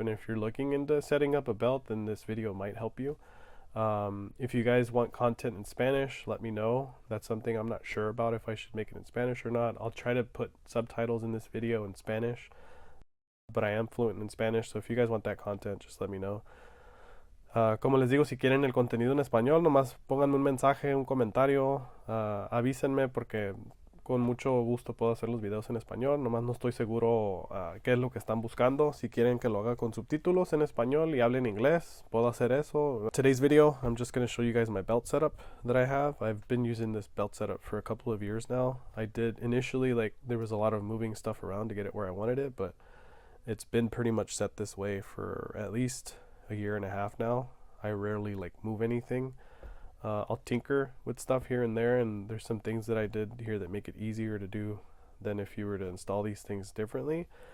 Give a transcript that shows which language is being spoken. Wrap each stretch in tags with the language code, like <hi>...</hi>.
<en>And if you're looking into setting up a belt, then this video might help you. If you guys want content in Spanish, let me know. That's something I'm not sure about if I should make it in Spanish or not. I'll try to put subtitles in this video in Spanish, but I am fluent in Spanish, so if you guys want that content, just let me know.</en> <es>Como les digo, si quieren el contenido en español, nomás pónganme un mensaje, un comentario, avísenme porque con mucho gusto puedo hacer los videos en español. Nomás no estoy seguro qué es lo que están buscando. Si quieren que lo haga con subtítulos en español y hablen inglés, puedo hacer eso.</es> <en>Today's video, I'm just going to show you guys my belt setup that I have. I've been using this belt setup for a couple of years now. I did initially, there was a lot of moving stuff around to get it where I wanted it, but it's been pretty much set this way for at least a year and a half now. I rarely move anything. I'll tinker with stuff here and there, and there's some things that I did here that make it easier to do than if you were to install these things differently.</en>